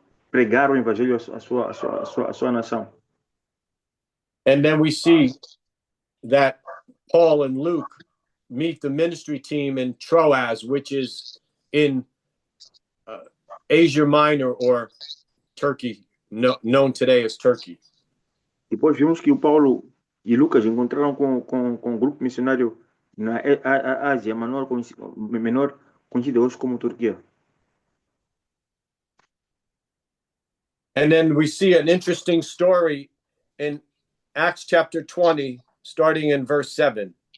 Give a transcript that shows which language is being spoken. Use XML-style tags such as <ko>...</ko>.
<pt>pregar o evangelho à sua nação.</pt> <en>And then we see that Paul and Luke meet the ministry team in Troas, which is in Asia Minor, or Turkey, known today as Turkey.</en> <pt>Depois vimos que o Paulo e Lucas encontraram com um grupo missionário na Ásia menor, conhecida hoje como Turquia.</pt> <en>And then we see an interesting story in Acts chapter 20, starting in verse 7.</en>